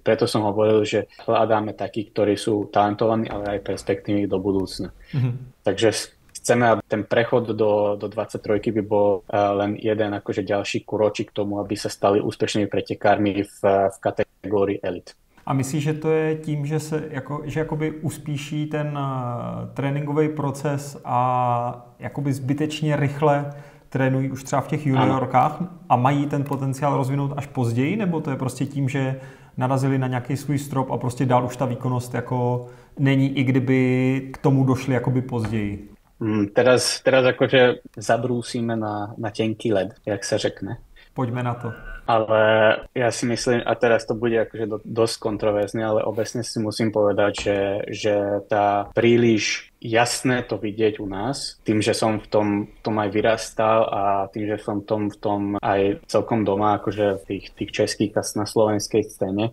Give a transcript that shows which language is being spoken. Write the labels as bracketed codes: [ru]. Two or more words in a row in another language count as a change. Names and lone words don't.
[sk] Preto som hovoril, že hľadáme takých, ktorí sú talentovaní, ale aj perspektívni do budúcna. Takže chceme, aby ten prechod do 23 by bol len jeden akože ďalší kročík k tomu, aby sa stali úspešnými pretekármi v kategórii elit. [cs] A myslíš, že to je tím, že se že jakoby uspíší ten tréninkový proces a jakoby zbytečně rychle trénují už třeba v těch juniorkách a mají ten potenciál rozvinout až později, nebo to je prostě tím, že narazili na nějaký svůj strop a prostě dál už ta výkonnost jako není, i kdyby k tomu došli jakoby později? [sk] Teraz akože zabrúsime na tenký led, [cs] jak sa řekne. [sk] Poďme na to. Ale ja si myslím, a teraz to bude akože dosť kontroverzné, ale obecne si musím povedať, že tá príliš jasné to vidieť u nás, tým, že som v tom aj vyrastal a tým, že som v tom aj celkom doma, akože v tých českých a na slovenskej scéne.